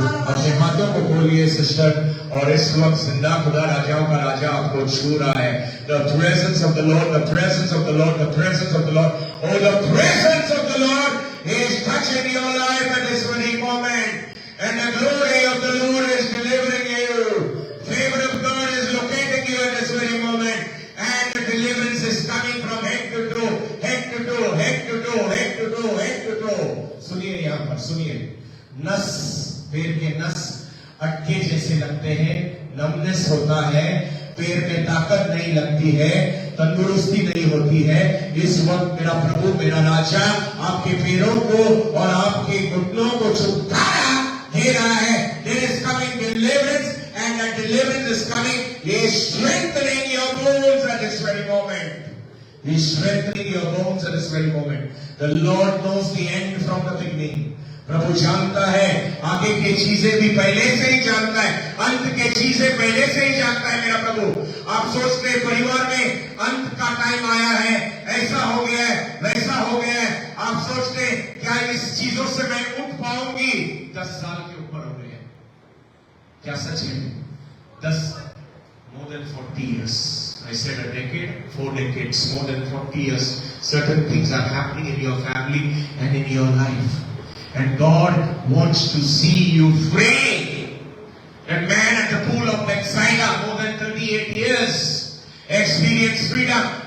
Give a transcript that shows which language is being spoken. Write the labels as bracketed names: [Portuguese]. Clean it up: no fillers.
[Hindi] अपने हाथों को खोलिए सिस्टर और इस वक्त जिंदा खुदा राजाओं का राजा आपको छू रहा है. [English] The presence of the Lord, the presence of the Lord, the presence of the Lord. Oh, the presence of the Lord is touching your life at this very moment. And the glory of the Lord is delivering you. Favor of God is locating you at this very moment. And the deliverance is coming from head to toe, head to toe, head to toe, head to toe, head to toe. [Hindi] सुनिए यहाँ पर सुनिए. नस, पैर के नस अटके जैसे लगते हैं, नमनेस होता है, पैर में ताकत नहीं लगती है, तंदुरुस्ती नहीं होती है. इस वक्त मेरा प्रभु, मेरा राजा आपके पैरों को और आपके घुटनों को छुटकारा दे रहा है. [English] There is coming deliverance and that deliverance is coming. He is strengthening your bones at this very moment. He is strengthening your bones at this very moment. The Lord knows the end from the beginning. [Hindi] प्रभु जानता है, आगे की चीजें भी पहले से ही जानता है, अंत की चीजें पहले से ही जानता है मेरा प्रभु. आप सोचते हैं परिवार में अंत का टाइम आया है, ऐसा हो गया है, वैसा हो गया है. आप सोचते हैं क्या इस चीजों से मैं उठ पाऊंगी? 10 साल के ऊपर हो गए हैं, क्या सच है? [English] 10 more than 40 years. I said a decade, 4 decades, more than 40 years. Certain things are happening in your family and in your life. And God wants to see you free. That man at the pool of Bethsaida, more than 38 years, experienced freedom.